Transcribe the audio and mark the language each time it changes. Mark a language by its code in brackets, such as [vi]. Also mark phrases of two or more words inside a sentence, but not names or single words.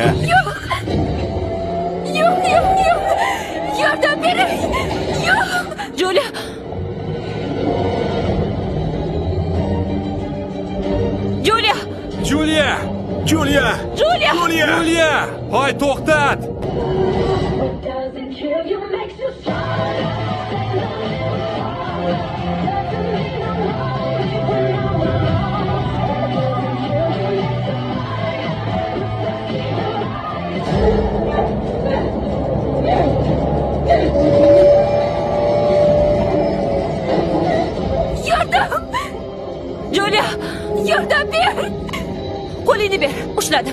[uz] Yo'q. Yordam bering. Yo'q. Julia. Julia! Hoy, to'xtat! [en] Doesn't kill you, makes you stronger. Stand on it. Doesn't mean I'm lonely when I'm alone. Doesn't kill you, makes you [uz] Yordam! Julia, yordam ber! Qo'lingni ber, ushladim.